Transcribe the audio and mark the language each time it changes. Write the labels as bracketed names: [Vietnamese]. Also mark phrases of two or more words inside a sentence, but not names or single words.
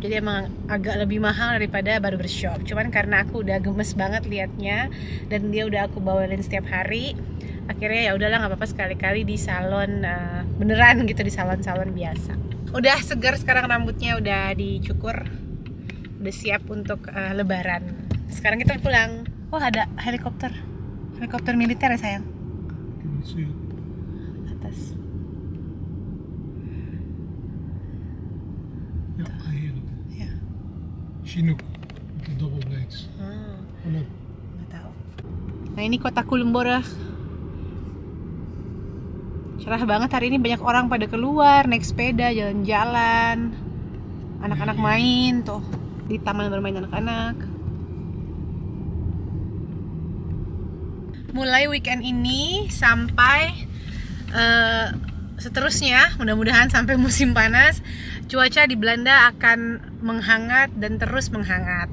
[Indonesian] Jadi emang agak lebih mahal daripada barbershop. Cuman karena aku udah gemes banget liatnya dan dia udah aku bawain setiap hari, akhirnya ya udahlah nggak apa-apa sekali-kali di salon beneran gitu, di salon-salon biasa. Udah segar sekarang, rambutnya udah dicukur, udah siap untuk lebaran. Sekarang kita pulang. Oh ada helikopter militer ya sayang. Atas. [Dutch] Ja, heel. [Indonesian] Ya. [English] Chinook, the double blades. [Indonesian] Nggak tahu. Nah ini kota Culemborg. Cerah banget hari ini, banyak orang pada keluar, naik sepeda, jalan-jalan. Anak-anak main tuh di taman bermain anak-anak. Mulai weekend ini sampai seterusnya, mudah-mudahan sampai musim panas, cuaca di Belanda akan menghangat dan terus menghangat.